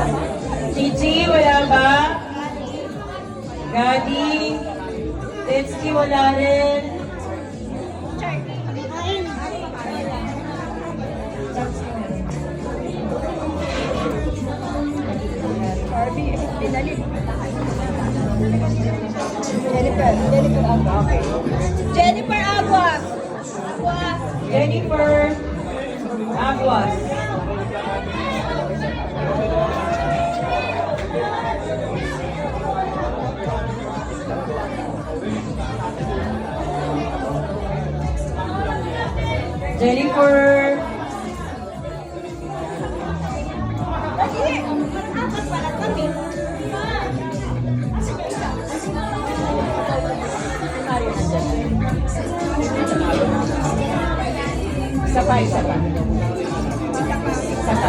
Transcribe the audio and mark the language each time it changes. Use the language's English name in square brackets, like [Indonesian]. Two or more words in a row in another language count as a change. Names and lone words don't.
[Filipino] Chichi, wala ba? Gadi. Tetsky, wala rin. Charlie. Barbie, pinalit. Jennifer Agua. Okay. Jennifer Aguas. Aguas. Jennifer Aguas. Jennifer. Kasi, apat pala kami. Isa pa, isa pa. Isa pa.